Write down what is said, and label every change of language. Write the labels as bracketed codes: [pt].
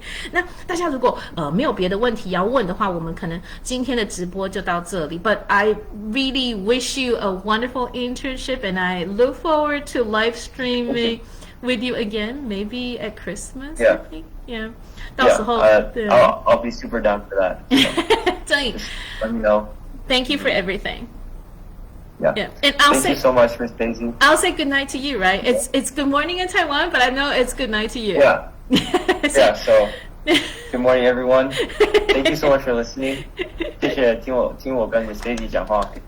[zh] 那大家如果没有别的问题要问的话，我们可能今天的直播就到这里。 [en] But I really wish you a wonderful internship, and I look forward to live streaming with you again, maybe at Christmas. Yeah. I think. Yeah. [zh] 到时候 [en] I'll be super down for that. So. 郑颖 Let me know. Thank you for everything. Yeah. And I'll Thank say you so much, Miss Daisy. I'll say good night to you, right? It's good morning in Taiwan, but I know it's good night to you. Yeah. Yeah. So, good morning, everyone. Thank you so much for listening. [zh] 谢谢听我跟 Miss Daisy 讲话。